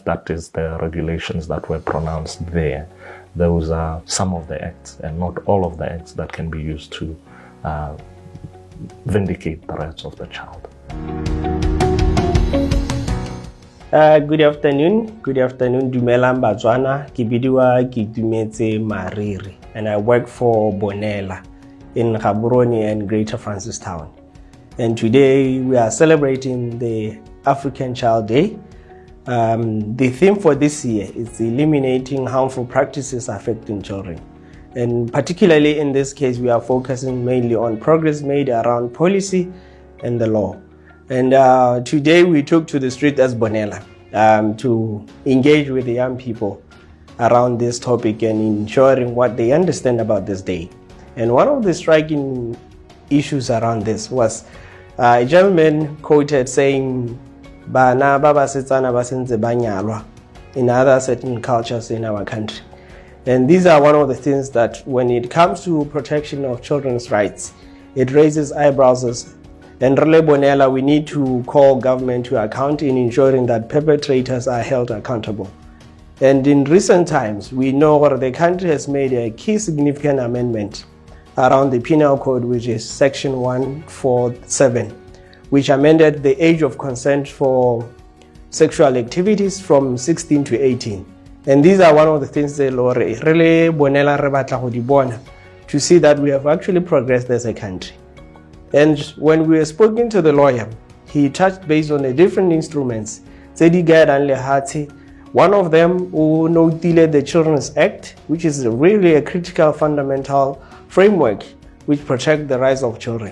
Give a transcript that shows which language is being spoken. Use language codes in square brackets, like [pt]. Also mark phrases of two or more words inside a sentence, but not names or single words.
[en] That is the regulations that were pronounced there. Those are some of the acts and not all of the acts that can be used to vindicate the rights of the child. Good afternoon. Good afternoon. [tn] Dumelang Batswana. Ke bidiwa ke itumetse Mariri, [en] and I work for BONELA in Gaborone and Greater Francistown. And today we are celebrating the African Child Day. The theme for this year is eliminating harmful practices affecting children. And particularly in this case, we are focusing mainly on progress made around policy and the law. And today we took to the street as BONELA to engage with the young people around this topic and ensuring what they understand about this day. And one of the striking issues around this was a gentleman quoted saying, [tn] "Bana ba basetsana ba sentse ba nyalwa," [en] in other certain cultures in our country. And these are one of the things that when it comes to protection of children's rights, it raises eyebrows. And really, BONELA, we need to call government to account in ensuring that perpetrators are held accountable. And in recent times, we know that the country has made a key significant amendment around the penal code, which is section 147, which amended the age of consent for sexual activities from 16 to 18. And these are one of the things that really BONELA [tn] re batla go di bona, [en] to see that we have actually progressed as a country. And when we were speaking to the lawyer, he touched based on the different instruments. One of them noted the Children's Act, which is really a critical fundamental framework which protects the rights of children.